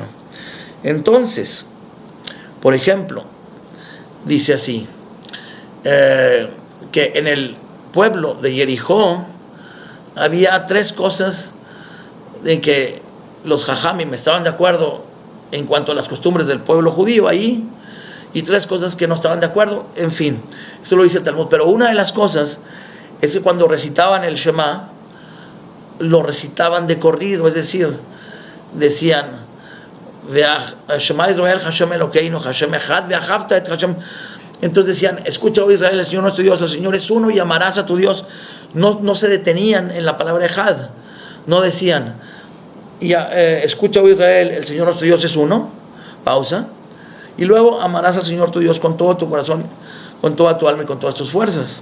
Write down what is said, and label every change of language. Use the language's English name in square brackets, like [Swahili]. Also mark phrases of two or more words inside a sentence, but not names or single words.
[Spanish] Entonces, por ejemplo, dice así, que en el pueblo de Jericó había 3 cosas de que los jajamim estaban de acuerdo en cuanto a las costumbres del pueblo judío ahí, y 3 cosas que no estaban de acuerdo. En fin, eso lo dice el Talmud. Pero una de las cosas es que cuando recitaban el Shema, lo recitaban de corrido, es decir, decían [Hebrew] שמע ישראל השם אלוקינו השם אחד ואהבת את השם. [Spanish] Entonces decían, escucha, oh Israel, el Señor nuestro Dios, el Señor es uno y amarás a tu Dios. No se detenían en la palabra Echad, no decían, escucha, oh Israel, el Señor nuestro Dios es uno, pausa, y luego amarás al Señor tu Dios con todo tu corazón, con toda tu alma y con todas tus fuerzas.